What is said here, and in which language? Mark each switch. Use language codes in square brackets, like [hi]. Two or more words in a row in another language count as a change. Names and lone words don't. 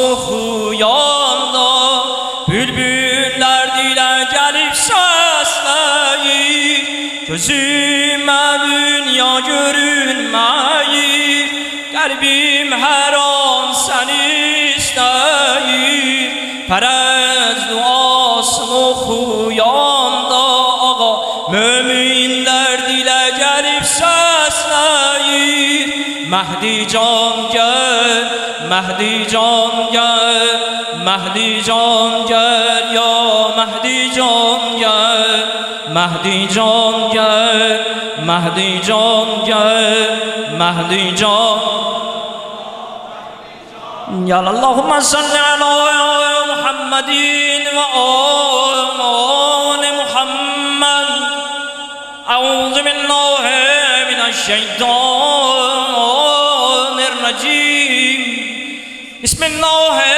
[az] oxuyanda bülbüllər dilə gəlib səsləyir, gözümə dünya görünməyir, qəlbim hər an səni istəyir, pərəz duasını oxuyanda ağa möminlər dilə gəlib səsləyir. Məhdi can gəl, Məhdi can gəl, مهدی جان گل یا مهدی جان گل مهدی جان گل مهدی جان گل مهدی جان [ar] یا اللهم صل علی محمد و آل محمد اعوذ بالله من الشیطان الرجیم بسم الله